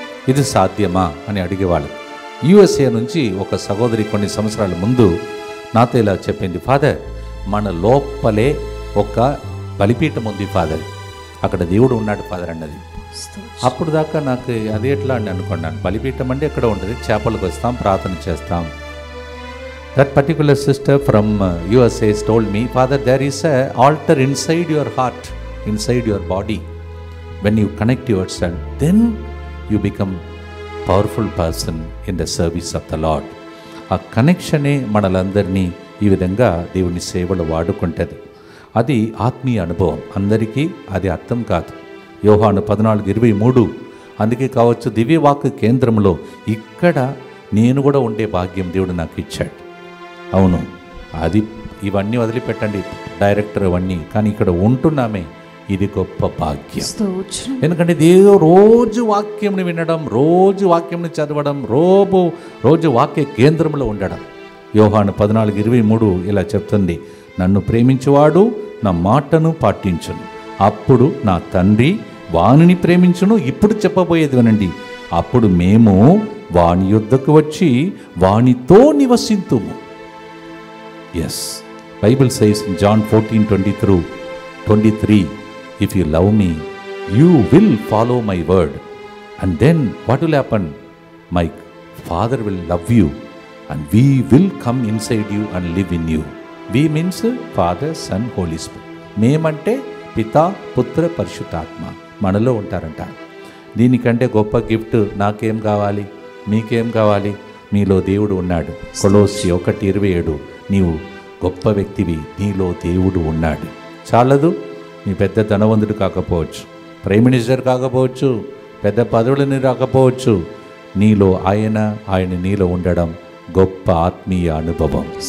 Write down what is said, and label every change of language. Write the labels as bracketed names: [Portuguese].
[Telugu] ఇది సాధ్యమా అని అడిగేవాళ్ళు. యుఎస్ఏ నుంచి ఒక సహోదరి కొన్ని సంవత్సరాల ముందు నాతో ఇలా చెప్పింది, ఫాదర్ మన లోపలే ఒక బలిపీఠం ఉంది ఫాదర్, అక్కడ దేవుడు ఉన్నాడు ఫాదర్ అన్నది. అప్పుడు దాకా నాకు అది ఎట్లా అని అనుకున్నాను. బలిపీఠం అంటే ఎక్కడ ఉంటుంది, చేపలకు వస్తాం, ప్రార్థన చేస్తాం. [English] That particular sister from USA told me, Father, there is a altar inside your heart, inside your body. When you connect yourself, then you become powerful person in the service of the Lord. [Telugu] ఆ కనెక్షనే మనలందరినీ ఈ విధంగా దేవుని సేవలు వాడుకుంటుంది. అది ఆత్మీయ అనుభవం. అందరికీ అది అర్థం కాదు. యోహాను 14:23. అందుకే కావచ్చు దివ్యవాక్య కేంద్రంలో ఇక్కడ నేను కూడా ఉండే భాగ్యం దేవుడు నాకు ఇచ్చాడు. అవును, అది ఇవన్నీ వదిలిపెట్టండి డైరెక్టర్ అవన్నీ, కానీ ఇక్కడ ఉంటున్నామే, ఇది గొప్ప భాగ్యం. ఎందుకంటే ఏదో రోజు వాక్యంని వినడం, రోజు వాక్యంని చదవడం, రోజు వాక్య కేంద్రంలో ఉండడం. యోహాను 14:23 ఇలా చెప్తుంది, నన్ను ప్రేమించువాడు నా మాటను పాటించును, అప్పుడు నా తండ్రి వానిని ప్రేమించును. ఇప్పుడు చెప్పబోయేది వినండి, అప్పుడు మేము వాని యొద్దకు వచ్చి వానితో నివసింతుము. [English] Yes, Bible says in John 14:23, if you love me, you will follow my word. And then what will happen? My Father will love you and we will come inside you and live in you. We means Father, Son, Holy Spirit. [Telugu] మేమంటే పితా, పుత్ర, పరిశుద్ధాత్మ మనలో ఉంటారంట. దీనికంటే గొప్ప gift నాకేం కావాలి, మీకేం కావాలి? మీలో దేవుడు ఉన్నాడు. కొలోస్సి 1:27, నీవు గొప్ప వ్యక్తివి, నీలో దేవుడు ఉన్నాడు. చాలదు, నీ పెద్ద ధనవంతుడు కాకపోవచ్చు, ప్రైమ్ మినిస్టర్ కాకపోవచ్చు, పెద్ద పదవులని రాకపోవచ్చు, నీలో ఆయన నీలో ఉండడం గొప్ప ఆత్మీయ అనుభవం.